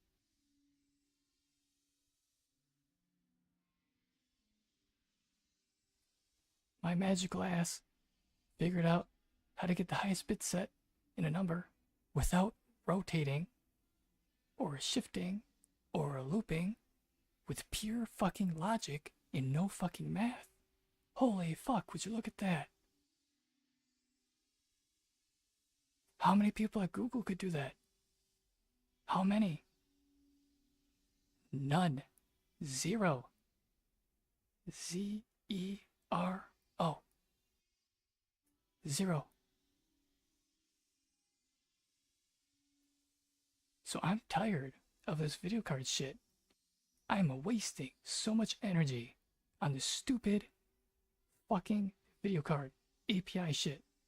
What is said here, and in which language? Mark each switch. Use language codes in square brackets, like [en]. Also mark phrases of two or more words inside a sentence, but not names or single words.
[en] My magical ass figured out how to get the highest bit set in a number without rotating or shifting or looping, with pure fucking logic and no fucking math. Holy fuck, would you look at that? How many people at Google could do that? How many? None. Zero. Z-E-R-O. Zero. So I'm tired of this video card shit. I'm wasting so much energy on this stupid fucking video card API shit.